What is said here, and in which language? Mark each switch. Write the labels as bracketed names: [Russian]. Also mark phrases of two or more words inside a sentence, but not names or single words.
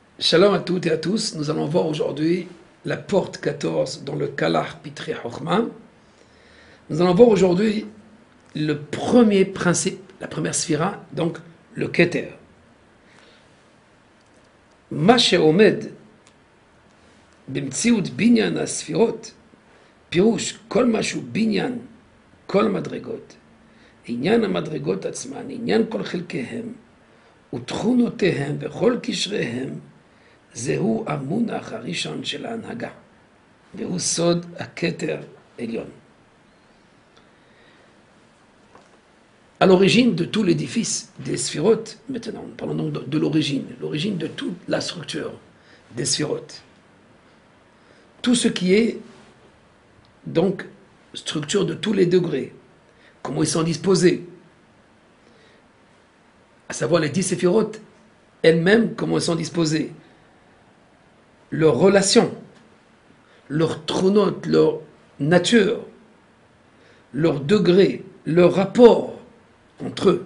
[French] Shalom à toutes et à tous. Nous allons voir aujourd'hui la porte 14 dans le Kalah Pitrei Chochma. Nous allons voir aujourd'hui le premier principe, la première sphira, donc le Keter. [Hebrew] מה שעומד במציאות בניין הספירות, פירוש כל משהו בניין, כל מדרגות, עניין המדרגות עצמן, עניין כל חלקיהם ותכונותיהם וכל קשריהם, זהו המונח הראשון של ההנהגה, והוא סוד הכתר עליון. [French] À l'origine de tout l'édifice des sphirotes, maintenant, parlons donc de l'origine de toute la structure des sphirotes. Tout ce qui est donc structure de tous les degrés, comment ils sont disposés, à savoir les 10 sphirotes elles-mêmes, comment elles sont disposées, leurs relations, leurs tronot, leur nature, leur degré, leur rapport entre eux.